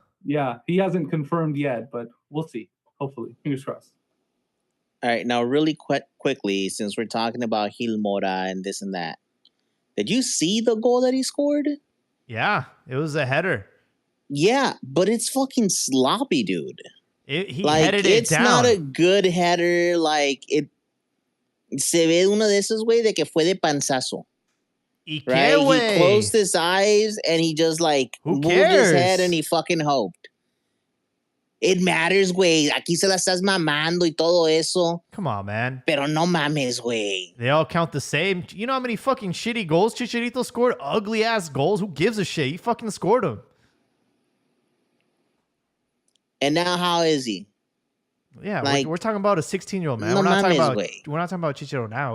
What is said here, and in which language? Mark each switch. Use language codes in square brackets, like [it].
[en] Yeah, he hasn't confirmed yet, but we'll see. Hopefully, fingers crossed. All right, now really quickly, since we're talking about Gil Mora and this and that, did you see the goal that he scored? Yeah, it was a header. Yeah, but it's fucking sloppy, dude. He headed it it's down. Not a good header. Like, it [es] se ve uno de esos, güey, de que fue de panzazo. [en] Right? He closed his eyes and he just moved his head and he fucking hoped. It matters, güey. [es] Aquí se la estás mamando y todo eso. [en] Come on, man. [es] Pero no mames, güey. [en] They all count the same. You know how many fucking shitty goals Chicharito scored? Ugly ass goals. Who gives a shit? He fucking scored them. And now how is he? Yeah, we're talking about a 16-year-old man. We're not talking about Chicharito now.